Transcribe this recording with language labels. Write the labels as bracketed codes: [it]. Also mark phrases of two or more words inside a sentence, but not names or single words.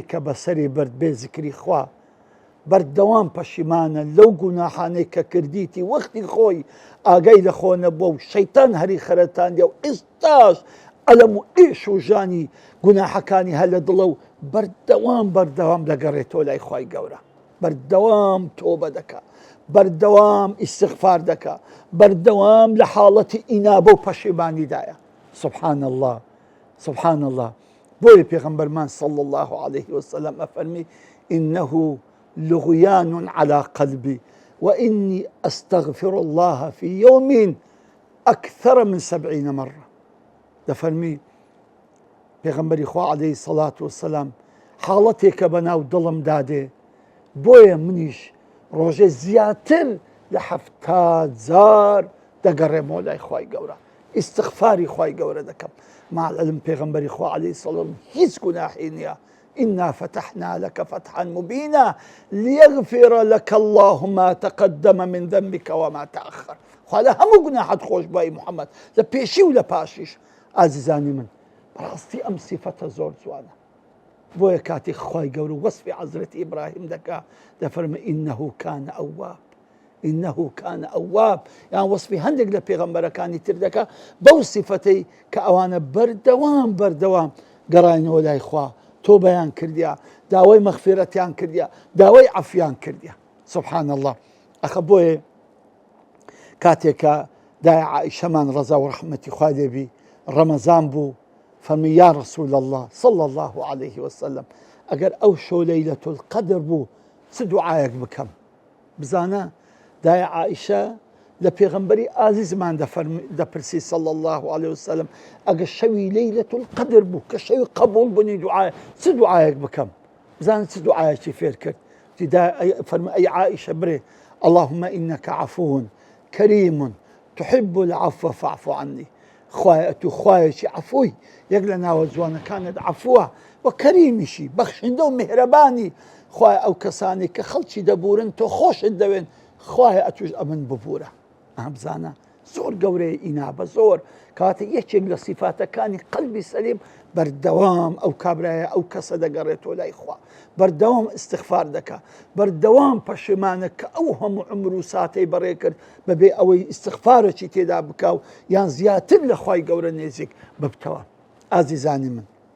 [ckb] کە بەسەری برد بێ زیکری خوا، بەردەوام پەشیمانە لەو گوناحانەی کە کردیتی وەختی خۆی ئاگای لە خۆ نەبووە و شەیتان هەری خەرەتاندیە و ئێستاش ئەلەم و ئێش و ژانی گوناحەکانی هە لە دڵە و بەردەوام دەگەڕێتەوە لای خوای گەورە، بەردەوام تۆبە دەکا، بەردەوام ئیستیغفار دەکا، بەردەوام لە حاڵەتی ئینابە و پەشیمانیدایە. [ar] سبحان الله، سبحان الله. [ckb] بۆیە پێغەمبەرمان [ar] صلی الله عليه وسلم [ckb] ئەفەرمی [ar] إنه لغيان على قلبي وإني أستغفر الله في يوم أكثر من 70 مرة. [ckb] دەفەرمی پێغەمبەری خوا [ar] عليه الصلاة والسلام [ckb] حاڵەتێکە بەناو دڵم دادێ، بۆیە منیش ڕۆژێ زیاتر لە 70,000 دەگەڕێمەوە لای خوای گەورە، ئیستیغفاری خوای گەورە دەکەم. ماعەلم پێغەمبەری خوا [ar] عليه السلام [ckb] هیچ گوناحی نییە. [ar] إنا فتحنا لك فتحا مبينا ليغفر لك الله ما تقدم من ذنبك وما تأخر. [ckb] خوالا همو گناحت خوش باي محمد لە پێشی و لە پاشیش. ئازیزانی من، بەڕاستی ئەم سیفەتە زۆر جوانە. بۆیە کاتی خوای گەورە وەسفی حەزرەتی ئیبراهیم دەکا، دەفەرمێ [ar] إنه كان أواب، إنه كان أواب، [ckb] یان وەسفی هەندێک لە پێغەمبەرەکانی تر دەکا بەو سیفەتەی کە ئەوانە بەردەوام گەڕاینەوە لای خوا، تۆبەیان کردیا، داوای مەغفیرەتیان کردیا، داوای عەفویان کردیا. سبحان الله. ئەخە بۆیە کاتێکە دای عائیشەمان ڕەزا و ڕەحمەتی خوا لێبی ڕەمەزان بوو، فەرمی [ar] یا رسول الله صلى الله عليه وسلم [ckb] ئەگەر ئەو شەو لەیلەتول قەدر بوو چ دوعایەک بکەم بزانە دایە عائیشە لە پێغەمبەری ئازیزمان دەپرسی [ar] صلی الله عليه وسلم [ckb] ئەگە شەوی لەیلەة القەدر بوو کە شەوی قبول بوونی دوعای چ دوعایەک بکەم بزانە چ دوعایەکی فێر کرد فەرمووی ئەی عائیشە برێ [ar] اللهم إنك عفو كريم تحب العفو فاعف عني [ckb] خوایە تو خوایەکی عفوی یەک لە ناوە جوانەکانت عفووە و کەریمیشی بەخشندە و میهرەبانی خوایە ئەو کەسانی کە خەڵکی دەبورن تۆ خۆشت دەوێن خوایە ئەتوش ئەمن ببوورە بزانە زۆر گەورەیە ئینابە زۆر کاتە یەکێک لە سیفاتەکانی قەلبی سەلیم بەردەوام ئەو کابرایە ئەو کەسە دەگەڕێتەوە لای خوا بەردەوام استیغفار دەکا بەردەوام پەشیمانە کە ئەو هەموو عمر و ساتەی بەڕێ کرد بەبێ ئەوەی استیغفارێکی تێدا بکاو یان زیاتر لە خوای گەورە نێزیک ببتەوە ئازیزانی من